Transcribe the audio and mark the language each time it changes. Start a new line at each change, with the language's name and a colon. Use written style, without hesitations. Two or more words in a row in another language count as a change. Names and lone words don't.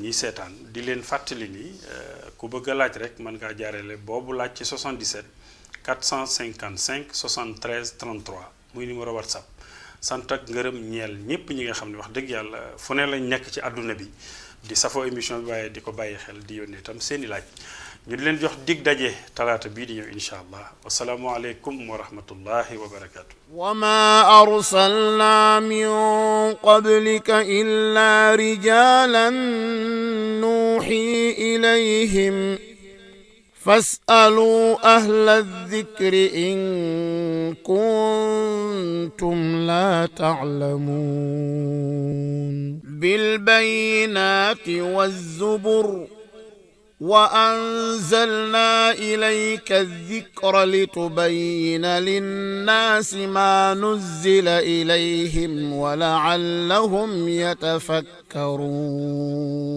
Wolof: ñiy seetaan di leen fàttali ni ku bëgg a laaj rek mën ngaa jaarale boobu laaj ci 77 455 73 33 muy numéro WhatsApp sant ak ngërëm ñeel ñëpp ñi nga xam ne wax dëgg yàlla fu ne lañ nekk ci àdduna bi di safoo émission bi waaye di ko bàyyi xel di yónnee itam seeni laaj ñu di leen jox dig daje talaata bii di ñëw
Arabic: إن شاء الله والسلام عليكم ورحمة الله وبركاته وما أرسلنا من قبلك إلا رجالا نوحي إليهم فاسألوا أهل الذكر إن كنتم لا تعلمون بالبينات والزبر وأنزلنا إليك الذكر لتبين للناس ما نزل إليهم ولعلهم يتفكرون